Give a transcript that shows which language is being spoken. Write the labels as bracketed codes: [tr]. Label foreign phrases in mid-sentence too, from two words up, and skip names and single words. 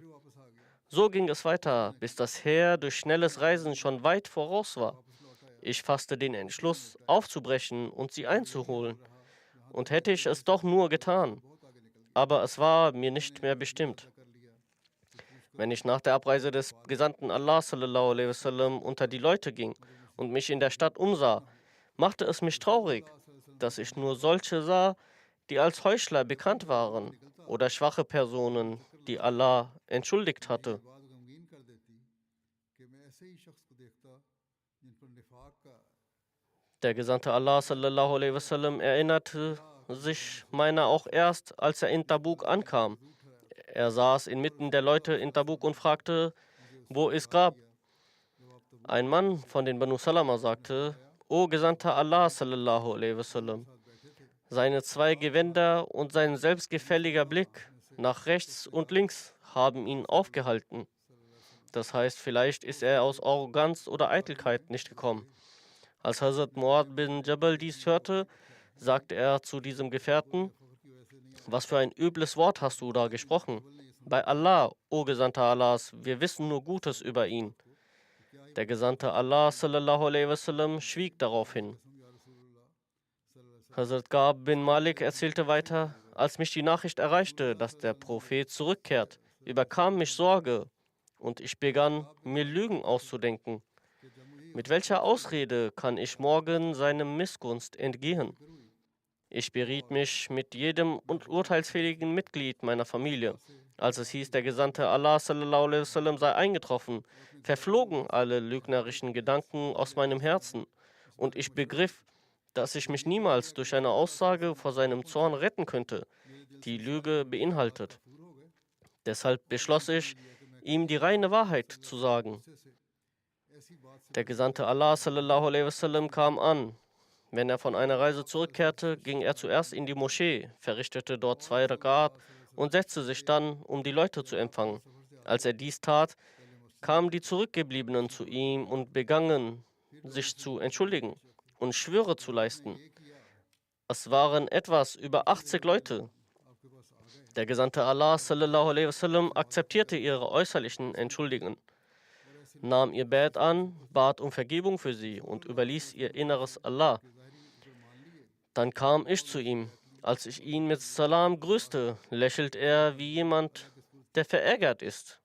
[de] So ging es weiter, bis das Heer durch schnelles Reisen schon weit voraus war. Ich fasste den Entschluss, aufzubrechen und sie einzuholen. Und hätte ich es doch nur getan. Aber es war mir nicht mehr bestimmt. Wenn ich nach der Abreise des Gesandten Allah [ar] صلى الله عليه وسلم [de] unter die Leute ging und mich in der Stadt umsah, machte es mich traurig, dass ich nur solche sah, die als Heuchler bekannt waren oder schwache Personen, die Allah entschuldigt hatte. Der Gesandte Allah [ar] صلى الله عليه وسلم [de] erinnerte sich meiner auch erst, als er in Tabuk ankam. Er saß inmitten der Leute in Tabuk und fragte, wo ist Grab? Ein Mann von den Banu Salama sagte, O Gesandter Allah [ar] صلى الله عليه وسلم, [de] seine 2 Gewänder und sein selbstgefälliger Blick nach rechts und links haben ihn aufgehalten. Das heißt, vielleicht ist er aus Arroganz oder Eitelkeit nicht gekommen. Als Hazrat Muad bin Jabal dies hörte, sagte er zu diesem Gefährten, was für ein übles Wort hast du da gesprochen? Bei Allah, o Gesandter Allahs, wir wissen nur Gutes über ihn. Der Gesandte Allah [ar] صلى الله عليه وسلم [de] schwieg daraufhin. Hazrat Gab bin Malik erzählte weiter, als mich die Nachricht erreichte, dass der Prophet zurückkehrt, überkam mich Sorge und ich begann, mir Lügen auszudenken. Mit welcher Ausrede kann ich morgen seinem Missgunst entgehen? Ich beriet mich mit jedem urteilsfähigen Mitglied meiner Familie. Als es hieß, der Gesandte Allah [ar] صلى الله عليه وسلم [de] sei eingetroffen, verflogen alle lügnerischen Gedanken aus meinem Herzen und ich begriff, dass ich mich niemals durch eine Aussage vor seinem Zorn retten könnte, die Lüge beinhaltet. Deshalb beschloss ich, ihm die reine Wahrheit zu sagen. Der Gesandte Allah [ar] صلى الله عليه وسلم [de] kam an. Wenn er von einer Reise zurückkehrte, ging er zuerst in die Moschee, verrichtete dort 2 Rakat und setzte sich dann, um die Leute zu empfangen. Als er dies tat, kamen die Zurückgebliebenen zu ihm und begannen, sich zu entschuldigen und Schwüre zu leisten. Es waren etwas über 80 Leute. Der Gesandte Allah [ar] صلى الله عليه وسلم [de] akzeptierte ihre äußerlichen Entschuldigungen, nahm ihr Bett an, bat um Vergebung für sie und überließ ihr Inneres Allah. Dann kam ich zu ihm. Als ich ihn mit Salam grüßte, lächelt er wie jemand, der verärgert ist.